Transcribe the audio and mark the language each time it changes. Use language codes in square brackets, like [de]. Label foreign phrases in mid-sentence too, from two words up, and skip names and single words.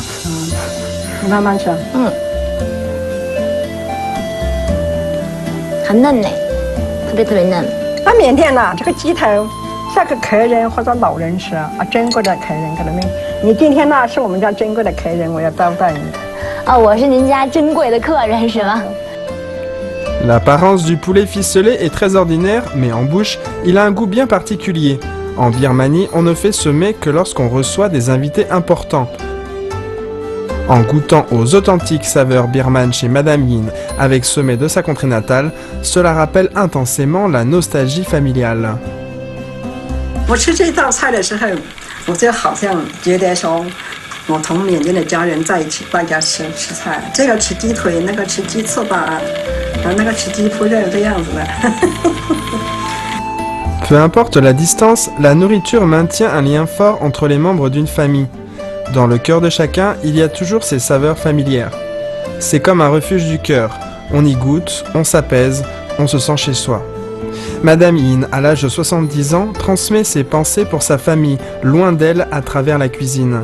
[zh] 嗯，你慢慢吃。嗯，很嫩呢，特别嫩。那缅甸呢，这个鸡头，像个客人或者老人吃啊，珍贵的客人可能你今天呢是我们家珍贵的客人，我要招待你。 [fr] L'apparence du poulet ficelé est très ordinaire, mais en bouche, il a un goût bien particulier. En Birmanie, on ne fait ce mets que lorsqu'on reçoit des invités importants. En goûtant aux authentiques saveurs birmanes chez Madame Yin avec ce mets de sa contrée natale, cela rappelle intensément la nostalgie familiale. [zh] 我吃这道菜的时候，我就好像觉得说， 我同缅甸的家人在一起，大家吃菜，这个吃鸡腿，那个吃鸡翅膀，然后那个吃鸡脯肉这样子的。 [fr] Peu importe la distance, la nourriture maintient un lien fort entre les membres d'une famille. Dans le cœur de chacun, il y a toujours ces saveurs familières. C'est comme un refuge du cœur. On y goûte, on s'apaise, on se sent chez soi. Madame Yin, à l'âge de 70 ans, transmet ses pensées pour sa famille, loin d'elle à travers la cuisine.